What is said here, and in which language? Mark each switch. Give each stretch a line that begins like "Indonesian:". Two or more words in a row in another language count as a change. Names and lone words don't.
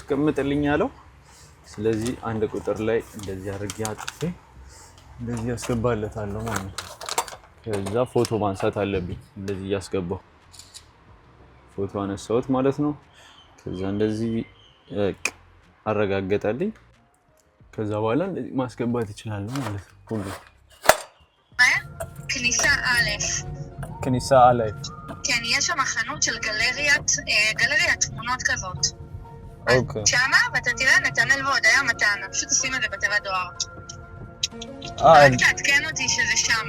Amharic: አስቀምጥልኝ ያለው ስለዚህ አንድ ቁጥር ላይ እንደዚህ አድርጌ አጥፌ እንደዚህ ያስገባለታለሁ ማለት ነው ከዛ ፎቶ ማንሳት አለብኝ እንደዚህ ያስገባው ፎቶ አነሳሁት ማለት ነው ከዛ እንደዚህ አረጋግጣልኝ ከዛ በኋላ እንደዚህ ማስገባት ይችላል ማለት ነው ሁሉ
Hebrew: כניסה א' כן, יש שם חנות של גלריית תמונות כזאת. אוקיי. שמה, ואתה תראה נתנאל והודיה מתנה. פשוט תשים את זה בתיבת דואר. רק תעדכן אותי שזה שמה.